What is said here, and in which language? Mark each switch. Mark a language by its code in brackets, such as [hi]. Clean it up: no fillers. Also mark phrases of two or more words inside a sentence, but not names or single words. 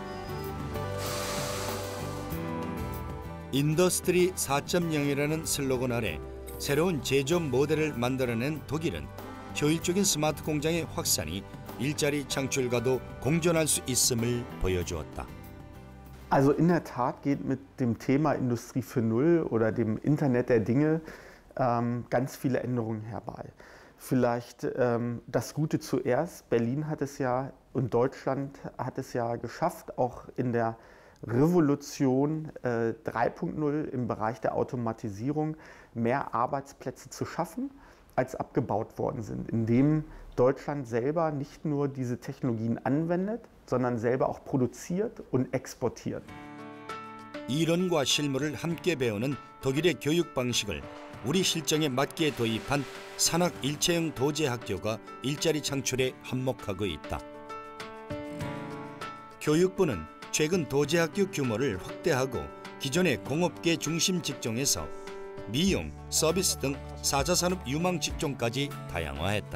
[ko] 인더스트리 4.0이라는 슬로건 아래 새로운 제조업 모델을 만들어낸 독일은 효율적인 스마트 공장의 확산이 일자리 창출과도 공존할 수 있음을 보여주었다. [de] Also in der Tat geht mit dem Thema Industrie 4.0 oder dem Internet der Dinge ganz viele Änderungen herbei. Vielleicht das Gute zuerst. Berlin hat es ja und Deutschland hat es ja geschafft, auch in der Revolution 3.0 im Bereich der Automatisierung mehr Arbeitsplätze zu schaffen, als abgebaut worden sind, indem Deutschland selber nicht nur diese Technologien anwendet, sondern selber auch produziert und exportiert. [ko] 이론과 실무를 함께 배우는 독일의 교육 방식을 우리 실정에 맞게 도입한 산학 일체형 도제학교가 일자리 창출에 한몫하고 있다. 교육부는 최근 도제학교 규모를 확대하고 기존의 공업계 중심 직종에서 미용, 서비스 등 4차 산업 유망 직종까지 다양화했다.